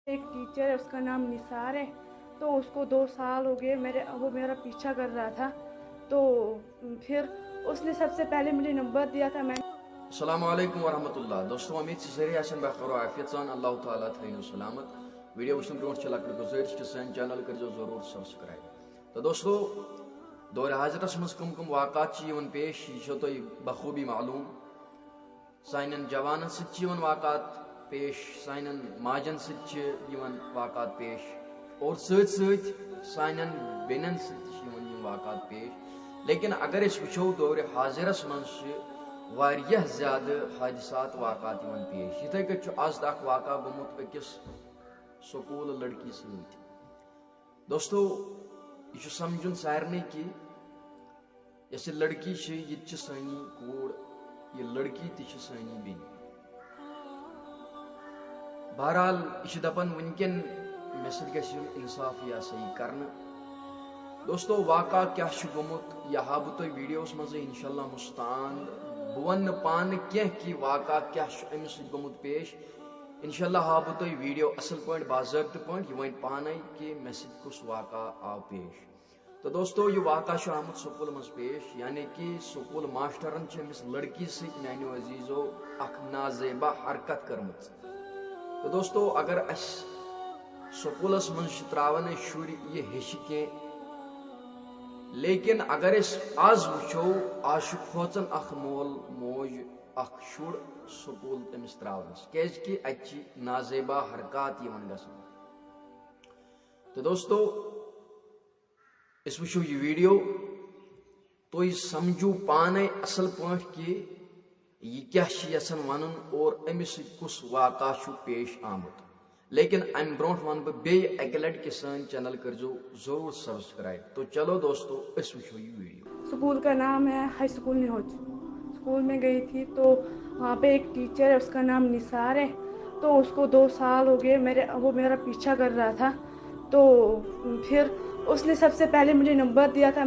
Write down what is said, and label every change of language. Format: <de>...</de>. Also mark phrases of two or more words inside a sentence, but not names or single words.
<hi>एक टीचर है, उसका नाम निसार है। तो उसको 2 साल हो गए वो मेरा पीछा कर रहा था। तो फिर उसने सबसे पहले मुझे नंबर दिया था। मैं</hi> <ar>السلام عليكم ورحمة الله.</ar> <ks>दोस्तों उम्मीद से सारे आसन बखैर आफियत सान अल्लाह ताला थैनो सलामत। वीडियो वुचन ब्रोट छ लकड़ गुजारिश कि सन चैनल करियो जरूर सब्सक्राइब। तो दोस्तों दौर हाजरस मज कम वाक़ात पेश यह तो बखूबी मालूम। सानन जवानन सत्य वाक़ात पेश, सानन माजन सत्य वाक़ात पेश और सत सानन बेनन सत्य वाक़ात पेश। लेकिन अगर इस वुचो दौर हाजिरस मज वारियाह ज़्यादा हादिसात वाक़ात पेश। इथे कट आज तक वाक़ा गोमुत अकिस स्कूल लड़की सत। दोस्तों यह समझुन सारे कि यस लड़की ये सानी कूड़, ये लड़की ती सानी बेन। बहरहाल यह दपान वनकन मे सत इंसाफ या सही करना। दोस्तों वाक़ा क्या गोमुत यह हा बह वीडियोस मज इंशाल्लाह मुस्तान। बह वन पान कह कि वाक़ा क्या अमिस गोमुत पेश। इंशाल्लाह हा बह वीडियो असल पे बाज़ाब्त पे यह वन पान कि मे सत कुस वाक़ा आव पेश। तो दोस्तों यह वाक़ा आमुत स्कूल मज पेश, यानी कि स्कूल मास्टरन अमिस लड़की सत मानो अजीज़ो अख नाजेबा हरकत कर्मच। तो दोस्तों अगर अस स्कूलस मज त्रावन शुर यह हेच कह, लेकिन अगर आज वुचो आज खोचन अख मोल मोज अख शुर स्कूल तमिस त्रावनस कि अति नाजेबा हरकत गसन। तो दोस्तों वुचो यह वीडियो तो समझू पाने असल पे कि यह क्या यसन वन और अमिस कुस वाक़ा पेश आमुत। लेकिन अम ब्रोट वन बह लट कि सन चैनल करो जरूर सब्सक्राइब। तो चलो दोस्तों वो ये वीडियो।</ks> <hi>स्कूल का नाम है हाई स्कूल निहोज। स्कूल में गई थी तो वहाँ पे एक टीचर है, उसका नाम निसार है। तो उसको 2 साल हो गए वो मेरा पीछा कर रहा था। तो फिर उसने सबसे पहले मुझे नंबर दिया था।</hi>